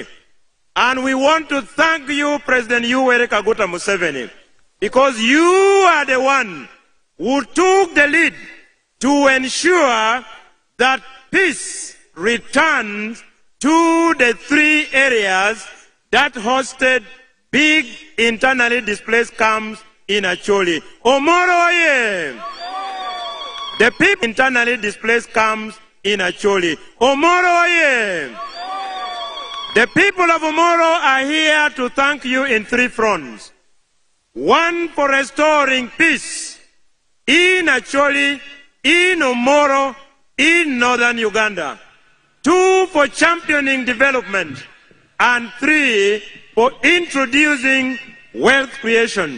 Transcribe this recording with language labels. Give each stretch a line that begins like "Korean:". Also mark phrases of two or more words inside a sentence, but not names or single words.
English: And we want to thank you, President Yoweri Kaguta Museveni, because you are the one who took the lead to ensure that peace returns to the 3 areas that hosted big internally displaced camps in Acholi. Omoro oye! The people internally displaced camps in Acholi. Omoro oye! The people of Omoro are here to thank you in 3 fronts. one for restoring peace in Acholi, in Omoro, in northern Uganda, 2 for championing development, and 3 for introducing wealth creation.